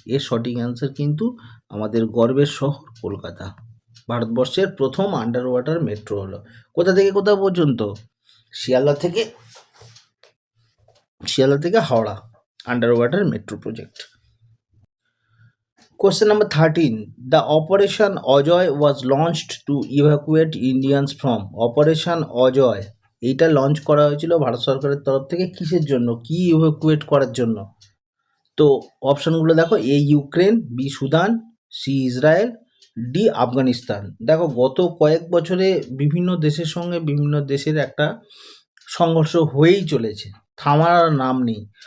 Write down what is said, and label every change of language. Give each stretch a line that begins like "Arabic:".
Bangla: এর সঠিক অ্যান্সার কিন্তু আমাদের গর্বের শহর কলকাতা। ভারতবর্ষের প্রথম আন্ডার ওয়াটার মেট্রো হলো। কোথা থেকে কোথা পর্যন্ত? শিয়ালদা থেকে Howrah under water metro project.
English: Question number 13. The Operation Ajoy was launched to evacuate Indians from Operation Ajoy.
Bangla: এইটা লঞ্চ করা হয়েছিল ভারত সরকারের তরফ থেকে কিসের জন্য? কি ইভাকুয়েট করার জন্য? তো অপশনগুলো দেখো, এ Ukraine, B Sudan, C Israel, D Afghanistan. দেখো গত কয়েক বছরে বিভিন্ন দেশের সঙ্গে বিভিন্ন দেশের একটা সংঘর্ষ হয়েই চলেছে, থামার আর নাম নেই।